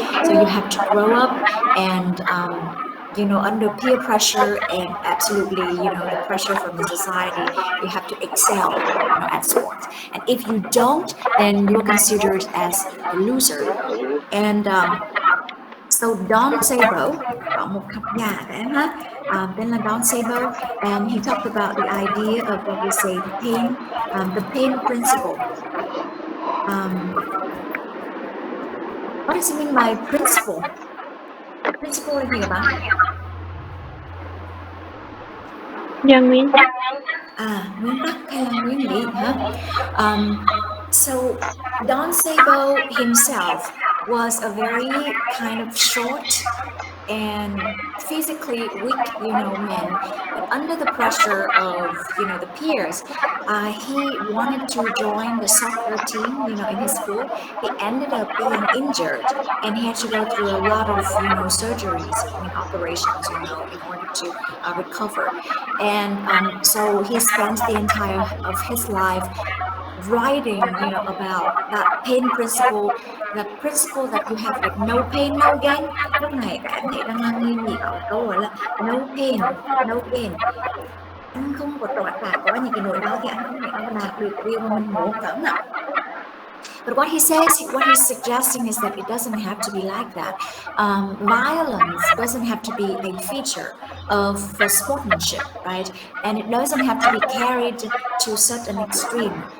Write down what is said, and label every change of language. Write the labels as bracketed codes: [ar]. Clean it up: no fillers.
[en] So you have to grow up and under peer pressure and absolutely the pressure from the society, you have to excel at sports, and if you don't, then you're considered as a loser. And so Don Sabo, [vi] có một học giả của em ha, tên là [en] Don Sabo, and he talked about the idea of what we say the pain principle. What does it mean by principle? [vi] Principle là gì các bạn? Nguyên tắc. Nguyên tắc hay là nguyên lý hả? [en] So Don Sabo himself was a very kind of short and physically weak, man. But under the pressure of, the peers, he wanted to join the soccer team, in his school. He ended up being injured, and he had to go through a lot of, surgeries, operations, in order to recover. And so he spent the entire of his life writing, about that pain principle, that principle that you have like no pain, no gain. [vi] Lúc này các anh thấy đang là nghi nghĩ ở câu gọi là [en] no pain, no gain. [vi] Anh không có trải qua những cái nỗi đau thì anh không thể nào đạt được điều mà mình muốn, phải không ạ? [en] But what he's suggesting is that it doesn't have to be like that. Violence doesn't have to be a feature of sportsmanship, right? And it doesn't have to be carried to such an extreme.